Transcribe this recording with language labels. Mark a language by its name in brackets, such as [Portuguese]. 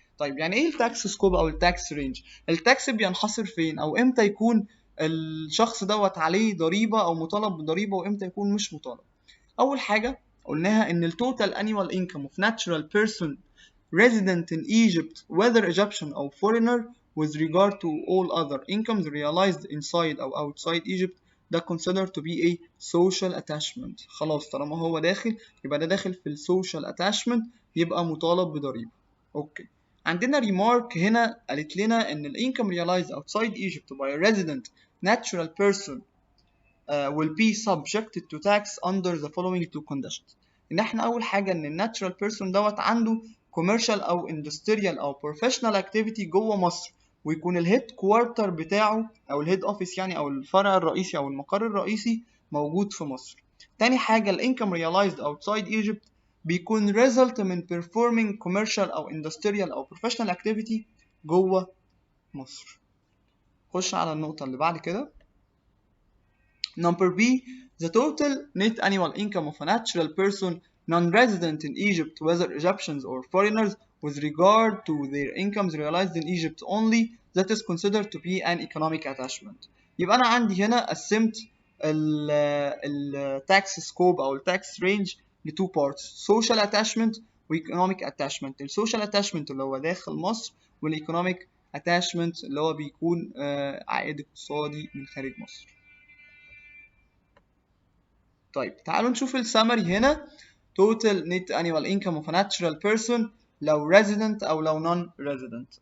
[Arabic] طيب يعني ايه التاكس سكوب او التاكس رينج؟ التاكس بينحصر فين او امتى يكون الشخص دوت عليه ضريبه او مطالب بضريبه وامتى يكون مش مطالب. اول حاجه قلناها ان التوتال [English] annual income of natural person resident in Egypt, whether Egyptian or foreigner, with regard to all other incomes realized inside or outside Egypt, [Arabic] ده [English] considered to be a social attachment. [Arabic] خلاص طالما هو داخل يبقى ده داخل في السوشيال attachment، يبقى مطالب بضريبه. اوكي، عندنا ريمارك هنا قالت لنا ان الانكم [English] realized outside Egypt by a resident natural person will be subjected to tax under the following two conditions. [Arabic] ان احنا اول حاجه ان الناتشرال بيرسون دوت عنده commercial او industrial او professional activity جوه مصر، ويكون الهيد كوارتر بتاعه او الهيد اوفيس يعني او الفرع الرئيسي او المقر الرئيسي موجود في مصر. تاني حاجه الانكم [English] realized outside Egypt [Arabic] بيكون result من [English] performing commercial [Arabic] او industrial او professional activity جوه مصر. خش على النقطه اللي بعد كده. [English] Number B, the total net annual income of a natural person non-resident in Egypt, whether Egyptians or foreigners, with regard to their incomes realized in Egypt only, that is considered to be an economic attachment. [Arabic] يبقى أنا عندي هنا قسمت ال tax scope أو ال tax range ل [English] two parts: [Arabic] social attachment و economic attachment. ال social attachment اللي هو داخل مصر، وال economic attachment اللي هو بيكون عائد اقتصادي من خارج مصر. طيب تعالوا نشوف السمري هنا. [English] total net annual income of a natural person [Arabic] لو [English] resident [Arabic] او لو [English] non resident.